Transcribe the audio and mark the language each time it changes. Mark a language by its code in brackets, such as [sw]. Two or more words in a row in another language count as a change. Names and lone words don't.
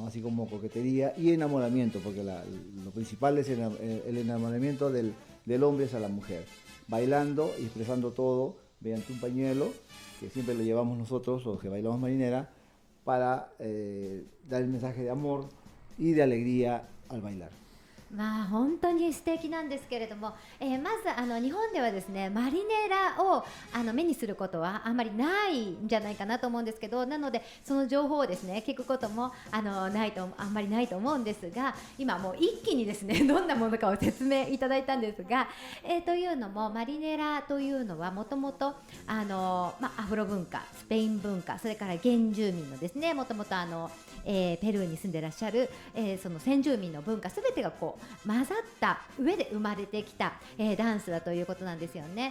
[es] Así como coquetería y enamoramiento, porque lo principal es el enamoramiento del hombre hacia la mujer, bailando y expresando todo mediante un pañuelo, que siempre lo llevamos nosotros, los que bailamos marinera, para dar el mensaje de amor y de alegría al bailar. [ja] まあ本当に素敵なんですけれども、まず日本ではですね、マリネラを目にすることはあんまりないんじゃないかなと思うんですけど、なのでその情報をですね聞くこともあんまりないと思うんですが、今もう一気にですねどんなものかを説明いただいたんですが、というのもマリネラというのはもともとアフロ文化、スペイン文化、それから原住民のですね、もともとペルーに住んでらっしゃる、その先住民の文化すべてがこう混ざった上で生まれてきた、ダンスだということなんですよね。